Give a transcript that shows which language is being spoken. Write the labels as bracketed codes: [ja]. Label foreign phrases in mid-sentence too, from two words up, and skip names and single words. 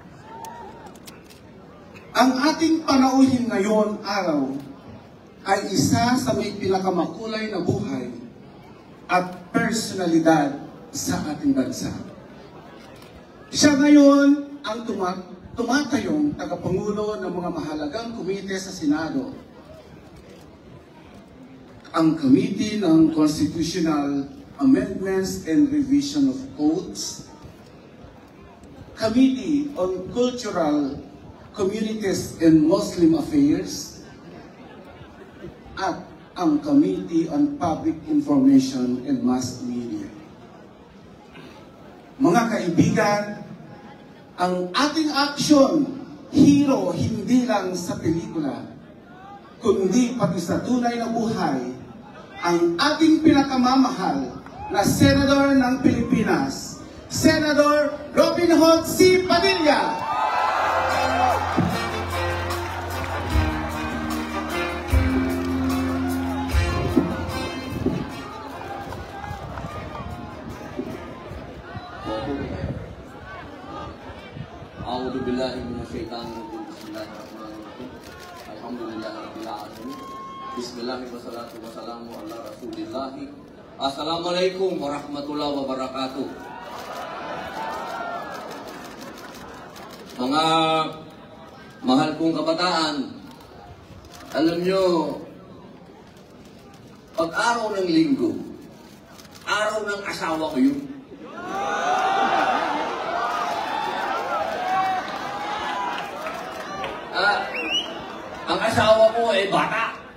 [tl] Ang ating panauhin ngayon araw ay isa sa may pinakamakulay na buhay at personalidad sa ating bansa. Siya ngayon ang tumatayong tagapangulo ng mga mahalagang komite sa Senado. Ang Committee ng Constitutional Amendments and Revision of Codes, Committee on Cultural Communities and Muslim Affairs, at ang Committee on Public Information and Mass Media. Mga kaibigan, ang ating aksyon, hero hindi lang sa pelikula, kundi pati sa tunay na buhay, ang ating pinakamamahal na Senador ng Pilipinas, Senator Robin Hood C. Padilla. [ar] أعوذ بالله من الشيطان الرجيم. بسم الله الرحمن الرحيم. الحمد لله رب العالمين. بسم الله الرحمن الرحيم. والصلاة والسلام على رسول الله. السلام عليكم ورحمة الله وبركاته. [tl] Mga mahal kong kabataan, alam nyo, pag-araw ng linggo, araw ng asawa ko yun. Ang asawa ko ay bata.